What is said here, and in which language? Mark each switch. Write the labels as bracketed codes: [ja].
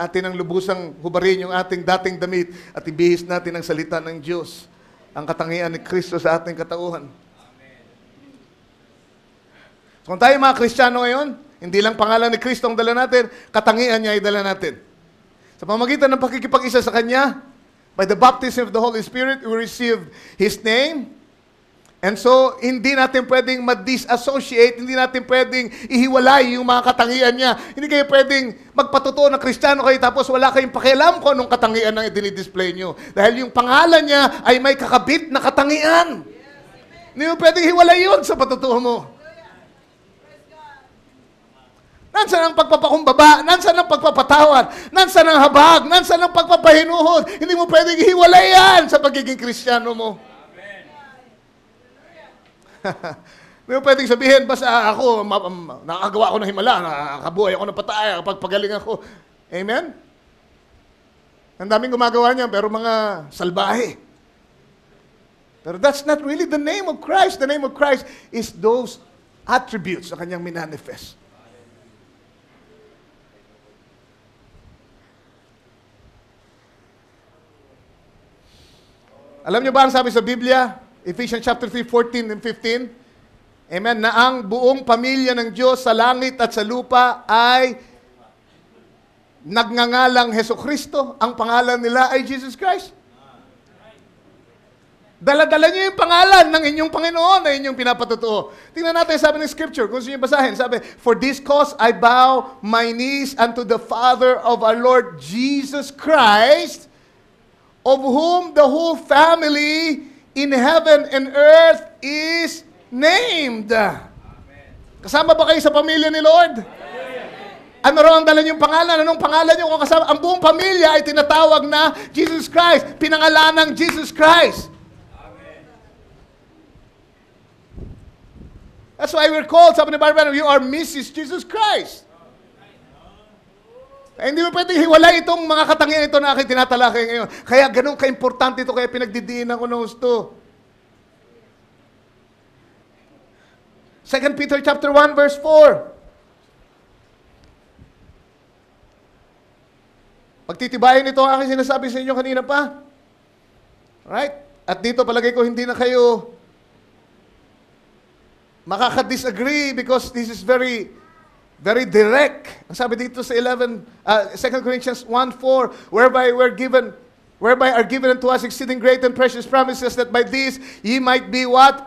[tl] Atin ang lubusang hubarin yung ating dating damit at ibihis natin ang salita ng Diyos, ang katangian ni Kristo sa ating katauhan. So, kung tayo mga Kristiyano ngayon, hindi lang pangalan ni Kristo ang dala natin, katangian niya ay dala natin. Sa pamagitan ng pakikipag-isa sa Kanya, [en] By the baptism of the Holy Spirit, we receive His name. [tl] And so, hindi natin pwedeng ma-disassociate, hindi natin pwedeng ihiwalay yung mga katangian niya. Hindi kayo pwedeng magpatotoo na Kristiyano kayo tapos wala kayong pakialam kung anong katangian na dinidisplay nyo. Dahil yung pangalan niya ay may kakabit na katangian. Hindi mo pwedeng hiwalay yun sa patotoo mo. Nansan ang pagpapakumbaba? Nansan ang pagpapatawad? Nansan ang habag? Nansan ang pagpapahinuhod? Hindi mo pwedeng hiwalay yan sa pagiging Kristiyano mo. Hindi mo pwedeng sabihin, basta ako, nakagawa ako ng himala, nakakabuhay ako ng patay, pagpagaling ako. Amen? Ang daming gumagawa niya, pero mga salbahe. [en] Pero that's not really the name of Christ. The name of Christ is those attributes [tl] na kanyang minanifest. Alam niyo ba ang sabi sa Biblia? Ephesians chapter 3, 14 and 15. Amen. Na ang buong pamilya ng Diyos sa langit at sa lupa ay nagngangalang Hesukristo. Ang pangalan nila ay Jesus Christ. Dala-dala niyo yung pangalan ng inyong Panginoon na inyong pinapatotoo. Tingnan natin sabi ng Scripture. Kung gusto niyo basahin, sabi, [en] for this cause I bow my knees unto the Father of our Lord Jesus Christ, of whom the whole family in heaven and earth is named. [tl] Kasama ba kayo sa pamilya ni Lord? Ano raw ang dala niyong pangalan? Anong pangalan niyo kung kasama? Ang buong pamilya ay tinatawag na Jesus Christ. Pinangalanang Jesus Christ. [en] That's why we're called, [tl] sabi ni Barbara, [en] you are Mrs. Jesus Christ. [tl] Hindi mo pwedeng hiwalay itong mga katangian ito na aking tinatalakay ngayon. Kaya ganun ka-importante ito, kaya pinagdidiinan ko ng gusto. [en] 2 Peter chapter 1 verse 4. [tl] Pagtitibayin ito ang aking sinasabi sa inyo kanina pa. [en] Right? [tl] At dito palagay ko hindi na kayo makaka-disagree [en] because this is very direct. [tl] Ang sabi dito sa [en] 2 Corinthians 1:4, whereby are given unto us exceeding great and precious promises, that by these ye might be what?